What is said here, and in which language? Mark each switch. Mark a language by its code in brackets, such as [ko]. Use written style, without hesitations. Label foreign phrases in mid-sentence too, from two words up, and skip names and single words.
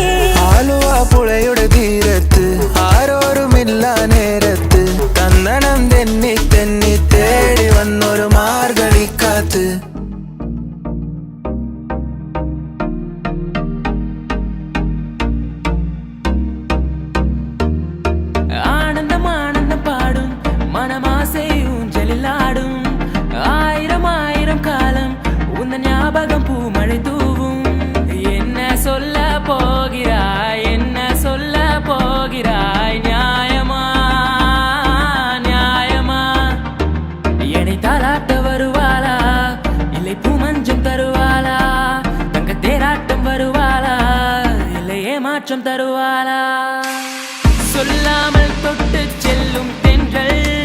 [ml] ആലുവ പുഴയുടെ തീരത്ത് ആരോരുമില്ല നേരത്ത് തന്നണം തെന്നി തെന്നി തേടി വന്നൊരു മാർഗഴിക്കാത്ത് [ta] ஆனந்தம் ஆனந்தம் பாடும் മനമാസை ஊஞ்சலில் ஆடும் ஆயிரம் ஆயிரம் காலம் உந்த ஞாபகம் பூமழை தூவும் என்ன சொல்ல போகிறாய் என்ன சொல்ல போகிறாய் நியாயமா நியாயமா என்னை தாலாட்ட வருவாளா இல்லை பூமஞ்சம் தருவாளா தங்க தேராட்டம் வருவாளா இல்லை ஏமாற்றம் தருவாளா சொல்லாமல் தொட்டு செல்லும் தென்றல்